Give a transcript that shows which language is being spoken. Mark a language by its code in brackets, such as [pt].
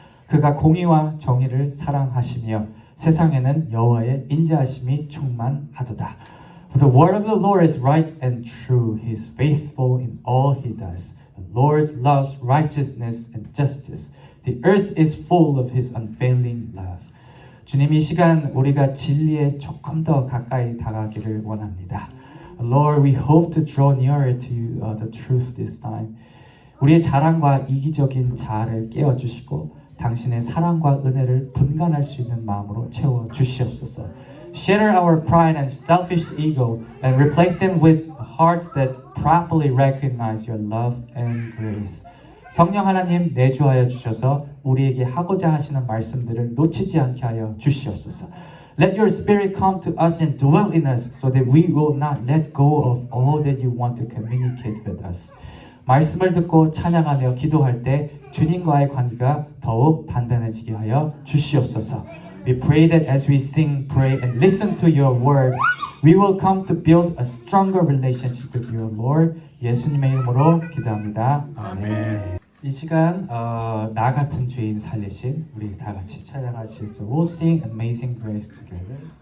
[ko] 그가 공의와 정의를 사랑하시며 세상에는 여호와의 인자하심이 충만하도다. [en] For the word of the Lord is right and true. He is faithful in all He does. The Lord loves righteousness and justice. The earth is full of His unfailing love. [ko] 주님 이 시간 우리가 진리에 조금 더 가까이 다가가기를 원합니다. [en] Lord, we hope to draw nearer to the truth this time. [ko] 우리의 자랑과 이기적인 자아를 깨워주시고 당신의 사랑과 은혜를 분간할 수 있는 마음으로 채워주시옵소서. [en] Shatter our pride and selfish ego and replace them with hearts that properly recognize your love and grace. [ko] 성령 하나님 내주하여 주셔서 우리에게 하고자 하시는 말씀들을 놓치지 않게 하여 주시옵소서. [en] Let your spirit come to us and dwell in us so that we will not let go of all that you want to communicate with us. [ko] 말씀을 듣고 찬양하며 기도할 때 주님과의 관계가 더욱 단단해지게 하여 주시옵소서. [en] We pray that as we sing, pray, and listen to your word, we will come to build a stronger relationship with your Lord. [ko] 예수님의 이름으로 기도합니다. 아멘. 이 시간 나 같은 죄인 살리신 우리 다 같이 찬양하실 때 [en] We'll sing Amazing Grace together.